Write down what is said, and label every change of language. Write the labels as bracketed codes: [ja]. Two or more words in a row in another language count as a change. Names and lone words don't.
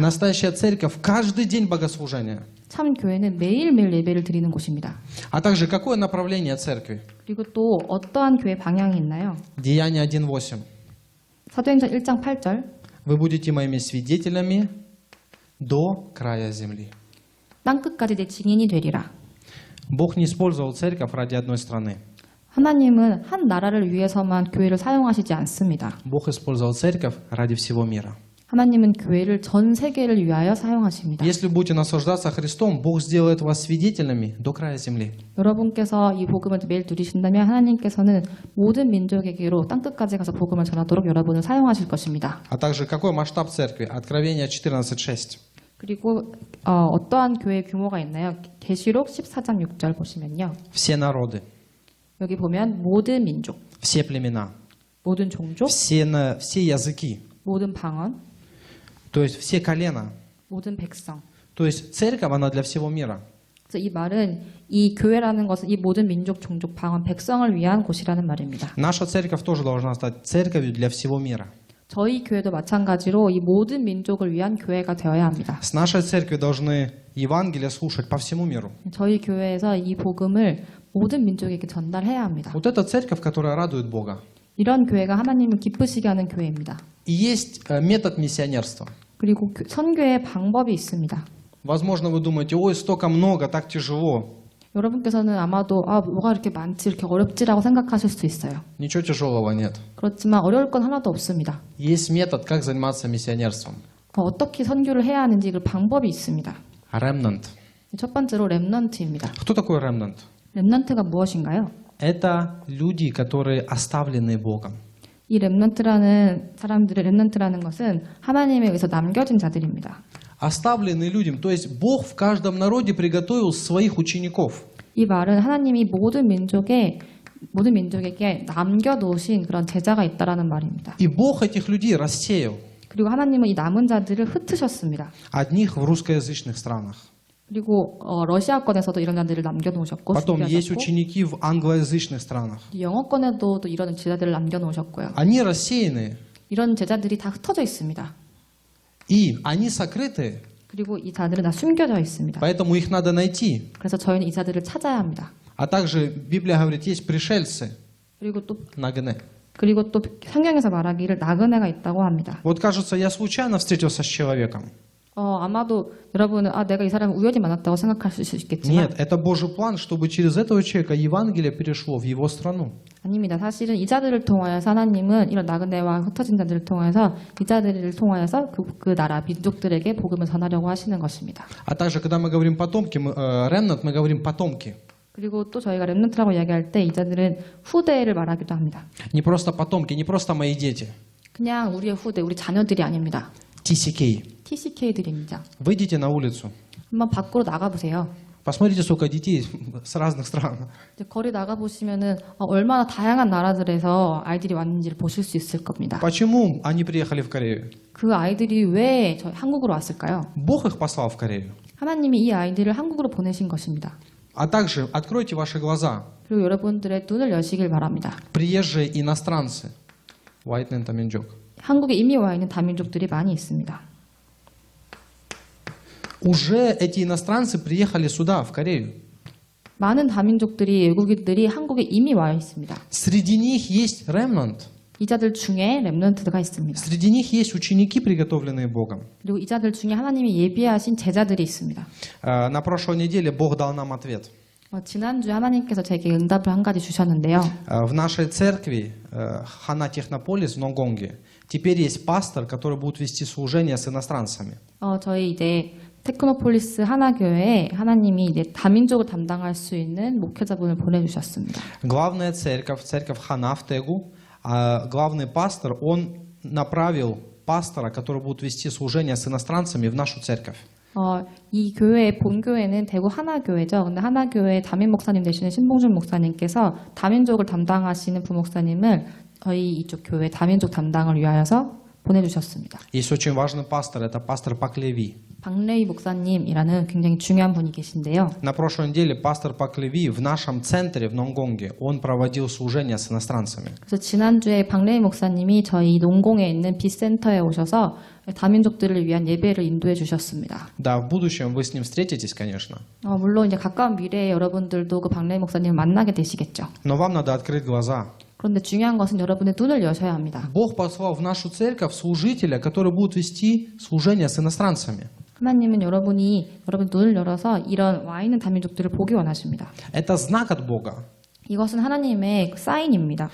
[ru] Настоящая церковь – каждый день богослужения. [ko] 참 교회는 매일매일 예배를 드리는 곳입니다. [ru] А также какое направление церкви? [ko] 그리고 또 어떠한 교회 방향이 있나요? [ru] Деяния 1:8. [ko] 사도행전 1장 8절 [ru] Вы будете моими свидетелями до края земли. [ko] 땅끝까지 내 증인이 되리라. [ru] Бог не использовал церковь ради одной страны. [ko] 하나님은 한 나라를 위해서만 교회를 사용하시지 않습니다. [ru] Бог использовал церковь ради всего мира. [ko] 하나님은 교회를 전 세계를 위하여 사용하십니다. [ru] Если будете наслаждаться Христом, Бог сделает вас свидетелями до края земли. [ko] 여러분께서 이 복음을 매일 누리신다면 하나님께서는 모든 민족에게로 땅끝까지 가서 복음을 전하도록 여러분을 사용하실 것입니다. [ru] А также какой масштаб церкви? Откровение 14:6. [ko] 그리고 어떠한 교회의 규모가 있나요? 계시록 14장 6절 보시면요. [ru] Все народы, [ko] 여기 보면 모든 민족, [ru] все племена, [ko] 모든 종족, [ru] все языки, [ko] 모든 방언, [ru] то есть все колена. [ko] 모든 백성. [ru] То есть церковь, она для всего мира. [ko] 그래서 이 말은 이 교회라는 것은 이 모든 민족, 종족, 방언, 백성을 위한 곳이라는 말입니다. [ru] Наша церковь тоже должна стать церковью для всего мира. [ko] 저희 교회도 마찬가지로 이 모든 민족을 위한 교회가 되어야 합니다. [ru] С нашей церкви должны Евангелие слушать по всему миру. [ko] 저희 교회에서 이 복음을 모든 민족에게 전달해야 합니다. [ru] Вот это церковь, которая радует Бога. [ko] 이런 교회가 하나님을 기쁘시게 하는 교회입니다. [ru] И есть метод миссионерства. [ko] 그리고 선교의 방법이 있습니다. [ru] Возможно, вы думаете, ой, столько много, так тяжело. [ko] 여러분께서는 아마도 뭐가 이렇게 많지, 이렇게 어렵지라고 생각하실 수 있어요. [ru] Ничего тяжелого нет. [ko] 그렇지만 어려울 건 하나도 없습니다. [ru] Есть метод, как заниматься миссионерством. [ko] 어떻게 선교를 해야 하는지 그 방법이 있습니다. [ru] Ремнант. [ko] 첫 번째로 렘넌트입니다. [ru] Кто такой ремнант? [ko] 렘넌트가 무엇인가요? [ru] Это люди, которые оставлены Богом. [ko] 이 렘넌트라는 것은 하나님에 의해서 남겨진 자들입니다. [ru] Оставлены людям, то есть Бог в каждом народе приготовил своих учеников. [ko] 이 말은 하나님이 모든 민족에게 남겨놓으신 그런 제자가 있다라는 말입니다. [ru] И Бог этих людей рассеял. [ko] 그리고 하나님은 이 남은 자들을 흩으셨습니다. [ru] Одних в русскоязычных странах. [ko] 그리고 러시아권에서도 이런 자들을 남겨놓으셨고, [ru] Потом есть [ko] 준비하셨고, [ru] ученики в англоязычных странах. [ko] 영어권에도 또 이런 제자들을 남겨놓으셨고요. [ru] Они рассеяны. [ko] 이런 제자들이 다 흩어져 있습니다. [ru] И они сокрыты. [ko] 그리고 이 자들은 다 숨겨져 있습니다. [ru] Поэтому их надо найти. [ko] 그래서 저희는 이 자들을 찾아야 합니다. [ru] А также Библия говорит, есть пришельцы. [ko] 그리고 또 [ru] Нагне. [ko] 성경에서 말하기를 나그네가 있다고 합니다. [ru] Вот кажется, я случайно встретился с человеком. [ko] 아마도 여러분은 내가 이 사람을 우연히 만났다고 생각할 수 있겠지만 [ru] Нет, это Божий план, чтобы через этого человека Евангелие перешло в его страну. [ko] 아닙니다. 사실은 이 자들을 통하여서 하나님은 이런 나그네와 흩어진 자들을 통해서 이 자들을 통하여서 그 나라 민족들에게 복음을 전하려고 하시는 것입니다. [ru] А также, когда мы говорим потомки, remnant, мы говорим потомки. [ko] 그리고 또 저희가 렘넌트라고 이야기할 때 이 자들은 후대를 말하기도 합니다. [ru] Не просто потомки, не просто мои дети. [ko] 그냥 우리의 후대, 우리 자녀들이 아닙니다. [ru] TCK. [ko] TCK들입니다. [ru] Выйдите на улицу. [ko] 한번 밖으로 나가보세요. [ru] Посмотрите, сколько детей с разных стран. [ko] 이제 거리 나가보시면은 얼마나 다양한 나라들에서 아이들이 왔는지를 보실 수 있을 겁니다. [ru] Почему они приехали в Корею? [ko] 그 아이들이 왜 저희 한국으로 왔을까요? [ru] Бог их послал в Корею. [ko] 하나님이 이 아이들을 한국으로 보내신 것입니다. [ru] А также откройте ваши глаза. [ko] 그리고 여러분들의 눈을 여시길 바랍니다. [ru] Приезжие иностранцы. White Nentaminjok. [ko] 한국에 이미 와 있는 다민족들이 많이 있습니다. [ru] Уже эти иностранцы приехали сюда, в Корею. [ko] 많은 다민족들이 외국인들이 한국에 이미 와 있습니다. [ru] Среди них есть remnant. [ko] 이 자들 중에 렘넌트가 있습니다. [ru] Среди них есть ученики, приготовленные Богом. [ko] 그리고 이 자들 중에 하나님이 예비하신 제자들이 있습니다. [ru] На прошлой неделе Бог дал нам ответ. [ko] 지난주에 하나님께서 제게 응답을 한 가지 주셨는데요. [ru] В нашей церкви Хана Технополис в Нонгонге теперь есть пастор, который будет вести служение с иностранцами. [ko] 저희 이제 테크노폴리스 하나교회에 하나님이 이제 다민족을 담당할 수 있는 목회자분을 보내주셨습니다. [ru] Главная церковь, церковь Хана в Тегу, главный пастор, он направил пастора, который будет вести служение с иностранцами в нашу церковь. [ko] 이 교회의 본교회는 대구 하나교회죠. 근데 하나교회 담임 목사님 되시는 신봉준 목사님께서 다민족을 담당하시는 부목사님을 저희 이쪽 교회 다민족 담당을 위하여서 보내주셨습니다. [ru] Есть очень важный пастор, это пастор Паклеви. [ko] 박레이 목사님이라는 굉장히 중요한 분이 계신데요. [ru] На прошлой неделе пастор Паклеви в нашем центре в Нонгонге, он проводил служение с иностранцами. [ko] 그래서 지난주에 박레이 목사님이 저희 농공에 있는 비센터에 오셔서 다민족들을 위한 예배를 인도해 주셨습니다. [ru] Да, в будущем вы с ним встретитесь, конечно. [ko] 물론 이제 가까운 미래에 여러분들도 그 박레이 목사님을 만나게 되시겠죠. [ru] Но вам надо открыть глаза. [ko] 그런데 중요한 것은 여러분의 눈을 여셔야 합니다. [ru] Бог послал в нашу церковь служителя, который будет вести служение с иностранцами. [ko] 하나님은 여러분 눈을 열어서 이런 와 있는 다민족들을 보기 원하십니다. [ru] Это знак от Бога. [ko] 이것은 하나님의 사인입니다.